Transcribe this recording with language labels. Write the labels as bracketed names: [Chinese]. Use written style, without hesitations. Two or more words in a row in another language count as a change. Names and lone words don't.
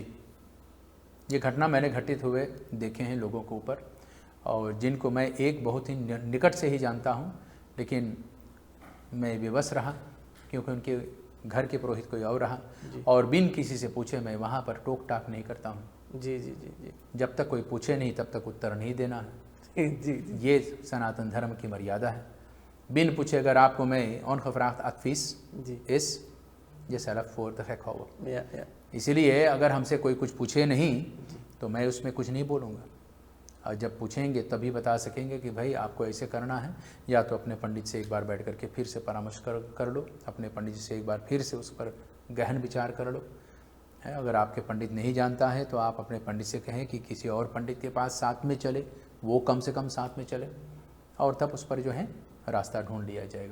[Hindi] ये घटना मैंने घटित हुए देखे हैं लोगों के ऊपर, और जिनको मैं एक बहुत ही निकट से ही जानता हूँ, लेकिन मैं विवश रहा क्योंकि उनके घर के पुरोहित कोई और रहा, और बिन किसी से पूछे मैं वहाँ पर टोक टाक नहीं करता हूँ। जी जी जी जी, जब तक कोई पूछे नहीं तब तक उत्तर नहीं देना है। जी जी, ये सनातन धर्म की मर्यादा है। बिन पूछे अगर आपको मैं [Dutch] ongevraagd advies is je zelf voor de gek houden। [Hindi] इसीलिए अगर हमसे कोई कुछ पूछे नहीं तो मैं उसमें कुछ नहीं बोलूँगा, और जब पूछेंगे तभी बता सकेंगे कि भाई आपको ऐसे करना है, या तो अपने पंडित से एक बार बैठ करके फिर से परामर्श कर लो, अपने पंडित से एक बार फिर से उस पर गहन विचार कर लो। है, अगर आपके पंडित नहीं जानता है तो आप अपने पंडित से कहें कि किसी और पंडित के पास साथ में चले, वो कम से कम साथ में चले, और तब उस पर जो है रास्ता ढूंढ लिया जाएगा।